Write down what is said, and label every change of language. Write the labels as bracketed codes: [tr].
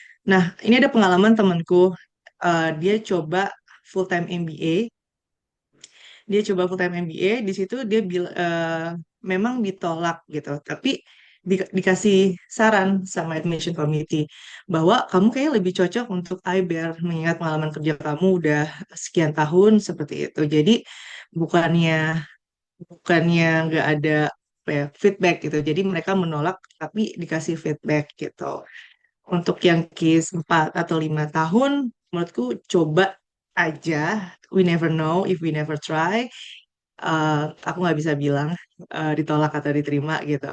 [id] Nah, ini ada pengalaman temanku, dia coba full time MBA, dia coba full time MBA, di situ dia memang ditolak gitu, tapi dikasih saran sama admission committee bahwa kamu kayaknya lebih cocok untuk IBER mengingat pengalaman kerja kamu udah sekian tahun seperti itu. Jadi bukannya bukannya nggak ada apa ya, feedback gitu. Jadi mereka menolak tapi dikasih feedback gitu. Untuk yang case 4 atau 5 tahun, menurutku coba aja. [en] We never know if we never try. [id] Aku nggak bisa bilang ditolak atau diterima gitu.